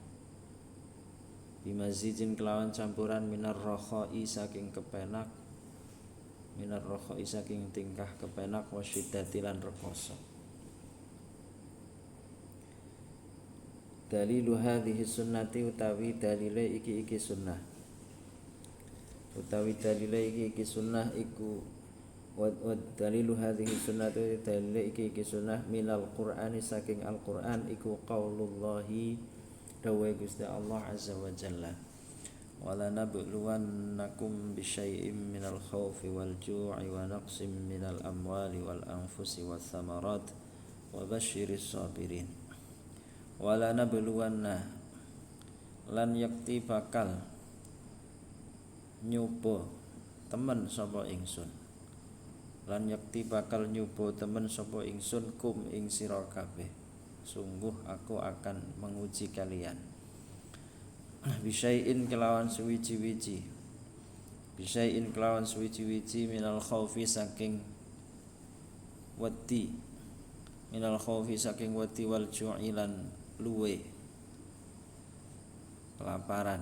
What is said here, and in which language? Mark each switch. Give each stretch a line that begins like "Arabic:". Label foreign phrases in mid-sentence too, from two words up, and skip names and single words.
Javanese: Bimazijin kelawan campuran
Arabic: من الرخاء
Javanese: saking kepenak,
Arabic: من الرخاء
Javanese: saking tingkah kepenak, wasyiddati lan rekoso.
Arabic: دليل هذه السنة
Javanese: utawi dalile iki sunnah. Utawi dalile iki sunnah iku
Arabic: ودليل هذه السنة
Javanese: dalile iki sunnah
Arabic: من القرآن
Javanese: saking Al-Qur'an iku qaulullahi dawe Gusti Allah
Arabic: عز وجل. ولنبلونكم بشيء من الخوف والجوع ونقص من الأموال والأنفس والثمرات وبشر الصابرين. ولنبلون
Javanese: lan yakti bakal nyoba temen sapa ingsun. Lan yakti bakal nyoba temen sapa ingsun kum ing sira kabeh.
Indonesian: Sungguh aku akan menguji kalian.
Javanese: Bisyai'in kelawan suwiji-wiji. Bisyai'in kelawan suwiji-wiji
Arabic: من الخوف
Javanese: saking wedi.
Arabic: من الخوف
Javanese: saking wedi
Arabic: والجوع
Javanese: lan luwe kelaparan.